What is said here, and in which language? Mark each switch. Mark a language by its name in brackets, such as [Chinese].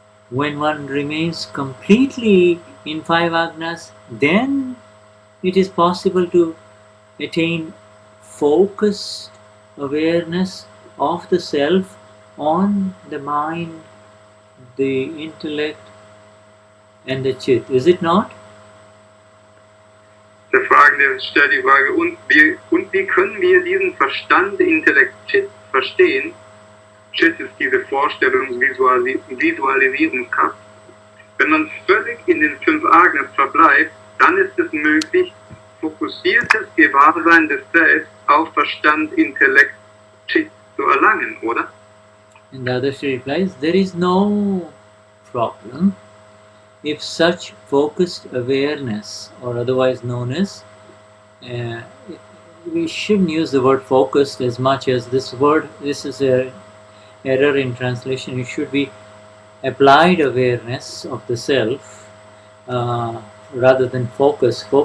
[English] When one remains completely in 5 Agnas, then it is possible to attain focused awareness of the self on the mind, the intellect, and the chit. Is it not? [German] Der Fragende stellt die Frage, und wie können wir diesen Verstand, Intellekt, Chit verstehen? Chit ist diese Visualisierungskraft. Wenn man völlig in den 5 Agnas verbleibt, dann ist es möglich, fokussiertes Gewahrsein des Selbst auf Verstand, Intellekt, Chit zu erlangen, oder? [English] And Dadashri replies, there is no problem if such focused awareness, or otherwise known as, we shouldn't use the word focused as much as this word, this is an error in translation, it should be applied awareness of the self rather than focus.